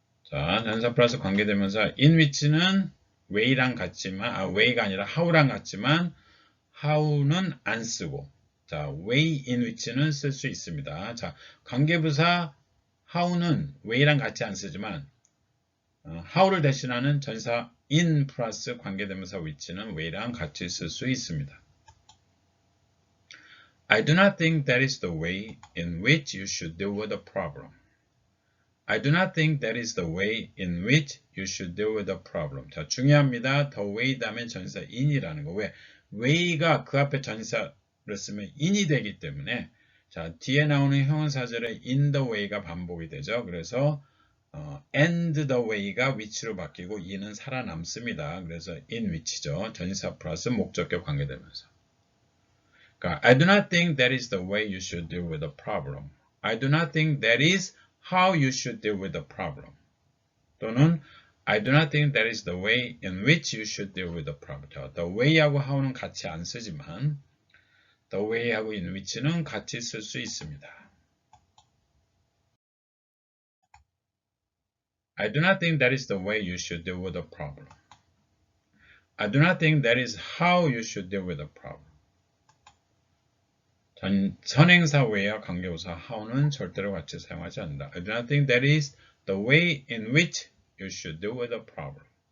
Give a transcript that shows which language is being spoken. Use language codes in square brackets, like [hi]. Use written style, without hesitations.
[ko] 자, 전사 플러스 관계대명사 in which는 way랑 같지만 way가 아니라 how랑 같지만 how는 안 쓰고 자, way in which는 쓸 수 있습니다. 자, 관계부사 how는 way랑 같이 안 쓰지만 how를 대신하는 전사 in 플러스 관계대명사 which는 way랑 같이 쓸 수 있습니다. [en] I do not think that is the way in which you should deal with a problem. I do not think that is the way in which you should deal with a problem. [ko] 자, 중요합니다. the way 다음에 전사 in이라는 거. 왜? way가 그 앞에 전사를 쓰면 in이 되기 때문에 자, 뒤에 나오는 형용사절에 in the way가 반복이 되죠. 그래서 and the way가 which로 바뀌고 in은 살아남습니다. 그래서 in which죠. 전사 플러스 목적격 관계되면서. [en] 그러니까 I do not think that is the way you should deal with a problem. I do not think that is how you should deal with a problem. 또는 I do not think that is the way in which you should deal with a problem. [ko] The way하고 how는 같이 안 쓰지만 the way하고 in which는 같이 쓸 수 있습니다. [en] I do not think that is the way you should deal with a problem. I do not think that is how you should deal with a problem. [ko] 선행사 way와 관계부사 how는 절대로 같이 사용하지 않는다. [en] I do not think that is the way in which you should deal with a problem.